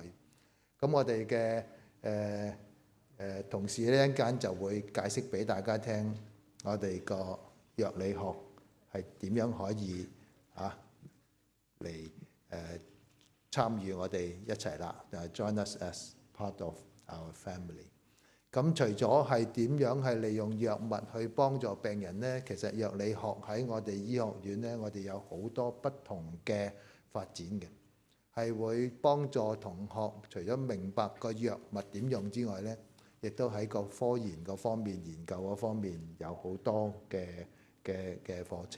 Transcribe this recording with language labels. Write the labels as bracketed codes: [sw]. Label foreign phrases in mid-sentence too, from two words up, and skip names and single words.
[yue] 咁我哋嘅同事呢一陣間就會解釋俾大家聽，我哋個藥理學係點樣可以嚟參與我哋一齊啦 ， [en] join us as part of our family。 [yue] 咁除咗係點樣係利用藥物去幫助病人呢？其實藥理學喺我哋醫學院呢，我哋有好多不同嘅發展嘅，係會幫助同學除咗明白個藥物點用之外呢，亦都喺個科研嗰方面、研究嗰方面有好多嘅課程。